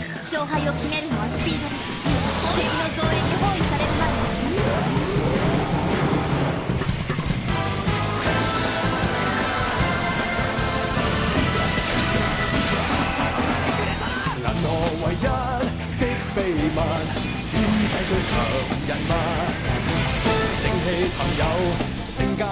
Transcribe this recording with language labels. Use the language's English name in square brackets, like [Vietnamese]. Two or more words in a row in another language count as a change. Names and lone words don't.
[Japanese] 勝敗を決めるのはスピードです。敵の増援に包囲される前に行きます。 [Chinese] 銀河唯一的秘密，天際最強人物，正氣朋友，性格